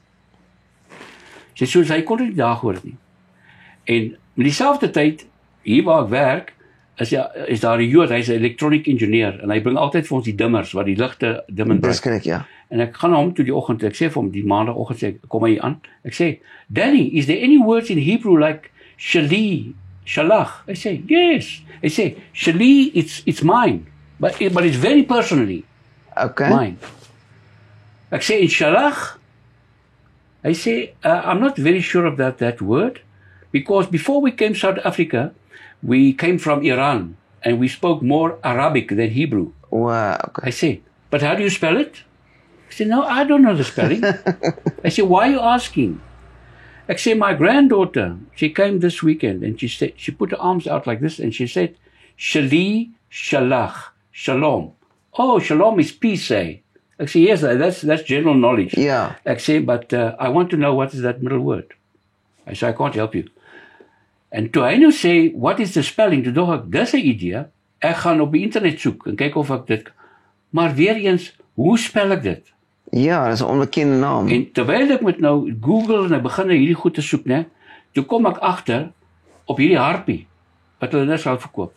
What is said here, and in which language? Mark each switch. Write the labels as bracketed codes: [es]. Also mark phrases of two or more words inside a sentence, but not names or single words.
[af] Sy sê, sy kon nie daar gehoor nie. En met dieselfde tyd, hier waar ek werk, is daar 'n Jood, hy's 'n [en] electronic engineer, [af] en hy bring altyd vir ons die dimmers, wat die ligte dim en Dis korrek, ja. En ek gaan na hom toe die oggend, ek sê vir hom, die maandagoggend sê ek, kom hy aan, ek sê, Danny, [en] is there any words in Hebrew like Shali, Shalach? [af] Hy sê, yes. Hy sê, Shali, [en] it's mine, but it's very personally mine. [af] Ek sê, in Shalach, hy sê, [en] I'm not very sure of that word, because before we came to South Africa, we came from Iran, and we spoke more Arabic than Hebrew. Wow, okay. I say, but how do you spell it? I say, no, I don't know the spelling. I say, why are you asking? I say, my granddaughter, she came this weekend, and she put her arms out like this, and she said, Shali, Shalach, Shalom. Oh, Shalom is peace, say. I say, yes, that's general knowledge. Yeah. I say, but I want to know what is that middle word. I say, I can't help you. [af] En toe hy nou sê, [en] what is the spelling? [af] Toe dog ek, dis 'n idee, ek gaan op die internet soek, en kyk of ek dit, maar weer eens, hoe spel ek dit? Ja, dis 'n onbekende naam. En terwyl ek met nou Google, en ek begin hierdie goed te soek, né, toe kom ek agter, op hierdie harpie, wat hulle nou sal verkoop.